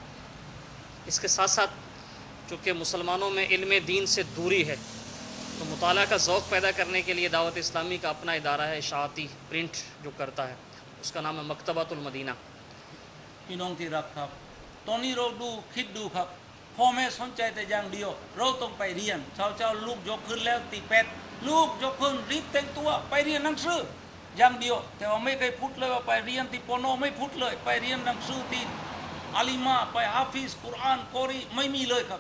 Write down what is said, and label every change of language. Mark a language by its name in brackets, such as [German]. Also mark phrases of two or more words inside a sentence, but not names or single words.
[Urdu] اس کے ساتھ ساتھ چونکہ مسلمانوں میں علم دین سے دوری ہے تو مطالعہ کا ذوق پیدا کرنے کے لیے دعوت اسلامی کا اپنا ادارہ ہے اشاعتی پرنٹ جو کرتا ہے اس کا نام ہے مکتبۃ المدینہ [Thai] พี่น้องที่รักครับตอนนี้เราคิดดูครับพ่อแม่สนใจแต่อย่างเดียวเราต้องไปเรียนเช้าลูกยกขึ้นแล้วตีเป็ดลูกยกขึ้นรีบแต่งตัวไปเรียนหนังสืออย่าง เดียวแต่ว่าไม่เคยพูดเลยว่าไปเรียนที่ปโนไม่พูดเลยไปเรียนหนังสือที่อาลิมาไปฮาฟิซกุรอานกอรีไม่มีเลยครับ